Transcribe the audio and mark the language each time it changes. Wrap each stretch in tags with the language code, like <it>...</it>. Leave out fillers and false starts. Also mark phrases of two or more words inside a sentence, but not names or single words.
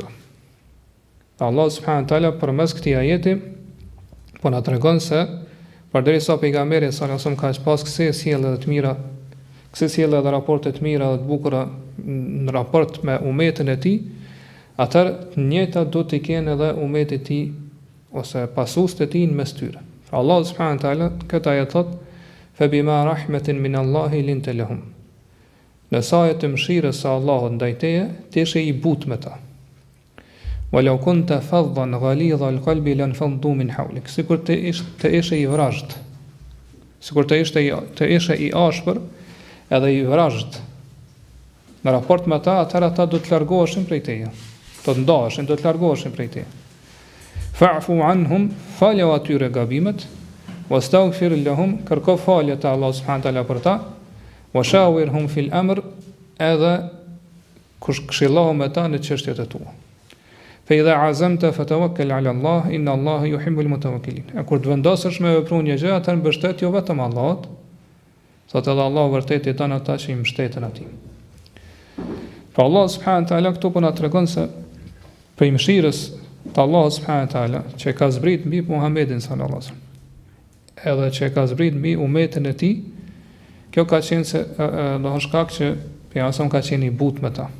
<ar>الله سبحانه وتعالى</ar> <sq>përmes këtij ajeti po na tregon se përderisa pejgamberi</sq> <ar>صلى الله عليه وسلم</ar> <sq>ka pas kësaj sjellje të mira, kësaj sjellje dhe raporte të mira dhe të bukura në raport me umetin e tij, atëherë të njëjtat do të kenë edhe umeti i tij ose pasuesit e tij në mes tyre.</sq> <ar>الله سبحانه وتعالى</ar> <sq>këtë ajet thot:</sq> <ar>"فبما رحمة من الله لنت لهم."</ar> <sq>Në sa të mëshirës së Allahut ndaj teje, ti ishe i butë me ta.</sq> <ar>"ولو كنت فظا غليظ القلب لانفضوا من حولك."</ar> <sq>Sikur të ishe i vrazhd, sikur të ishe i ashpër edhe i vrazhd në raport me ta, atëherë ata do të largoheshin prej teje, do të ndaheshin, do të largoheshin prej teje.</sq> <ar>فاعف عنهم,</ar> <sq>falja atyre gabimet,</sq> <ar>واستغفر لهم,</ar> <sq>kërko falje te</sq> <ar>الله سبحانه تعالى</ar> <sq>për ta,</sq> <ar>وشاورهم في الأمر,</ar> <sq>edhe këshillohu me ta në çështjet e tua.</sq> <ar>فإذا عزمت فتوكل على الله إن الله يحب المتوكلين.</ar> <sq>E kur të vendosësh me vepru një gjë, atëherë mbështet jo vetëm Allahut, thotë edhe Allah vërtet i don ata që i mbështeten atij. Pra</sq> <ar>الله سبحانه تعالى</ar> <sq>këtu po na tregon se për mëshirës të</sq> <ar>الله سبحانه تعالى</ar> <sq>që ka zbrit mbi Muhamedit</sq> <ar>صلى الله عليه وسلم,</ar> <sq>edhe që ka zbrit mbi umetin e tij, kjo ka qenë se do të shkak që pejgamberi ka qenë i butë me ta.</sq>